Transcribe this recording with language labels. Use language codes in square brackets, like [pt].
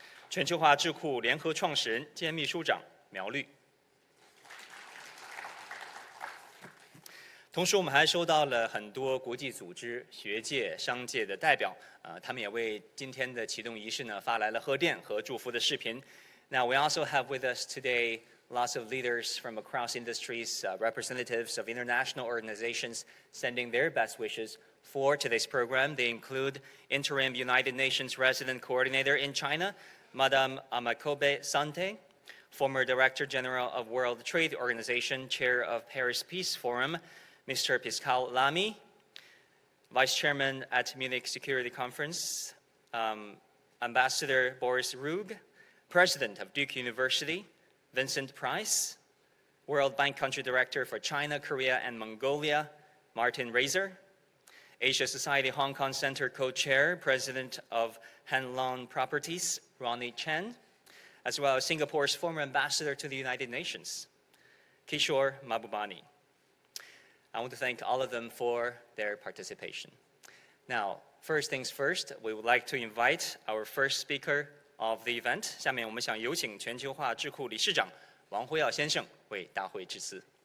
[zh] 全球化智库联合创始人兼秘书长苗绿。同时，我们还收到了很多国际组织、学界、商界的代表，他们也为今天的启动仪式呢发来了贺电和祝福的视频。 [en] Now we also have with us today lots of leaders from across industries, representatives of international organizations sending their best wishes for today's program. They include Interim United Nations Resident Coordinator in China, Madame Amakobe Sante, former Director General of World Trade Organization, Chair of Paris Peace Forum, Mr. Pascal Lamy, Vice Chairman at Munich Security Conference, Ambassador Boris Rug, President of Duke University, Vincent Price, World Bank Country Director for China, Korea, and Mongolia, Martin Razor, Asia Society Hong Kong Center Co-Chair, President of Hanlon Properties, Ronnie Chen, as well as Singapore's former ambassador to the United Nations, Kishore Mahbubani. I want to thank all of them for their participation. Now, first things first, we would like to invite our first speaker of the event. [zh] 下面我们想有请全球化智库理事长王辉耀先生为大会致辞。